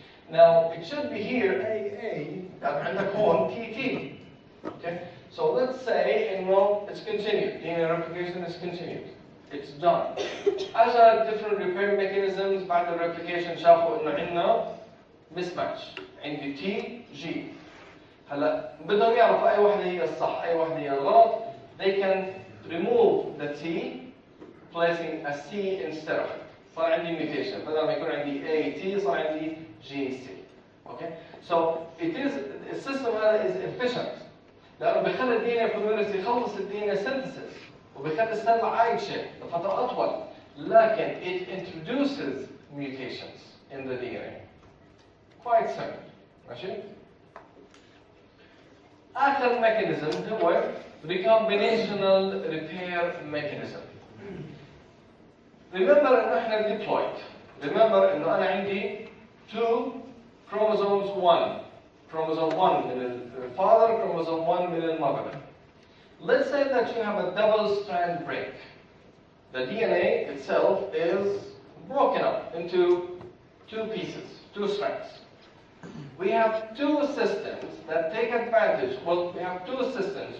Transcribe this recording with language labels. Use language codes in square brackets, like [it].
[en] Now, it should be here AA, and the cone TT. Okay? So let's say, it's continued. DNA replication is continued. It's done. As are different repair mechanisms, بعد the replication [ar] شافوا إنه عندنا [en] mismatch. [ar] عندي T, G. هلا بدهم يعرفوا أي واحدة هي الصح، أي واحدة هي الغلط. [en] They can remove the T, placing a C instead of it. [ar] صار عندي mutation. بدل ما يكون عندي AT صار عندي GC. [en] Okay? So the system هذا is efficient. [ar] لأنه بيخلي ال DNA polymerase يخلص ال DNA synthesis وبيخلي السيل عايشة لفترة أطول. [en] لكن it introduces mutations in the DNA. Quite simple. ماشي؟ آخر mechanism هو recombinational repair mechanism. Remember [ar] إنه إحنا [en] diploid. [ar] Remember إنه أنا عندي 2 chromosomes 1. Chromosome 1 من الfather, chromosome 1 من المother. [en] Let's say that you have a double strand break. The DNA itself is broken up into 2 pieces, 2 strands. We have 2 systems that take advantage. Well, we have 2 systems.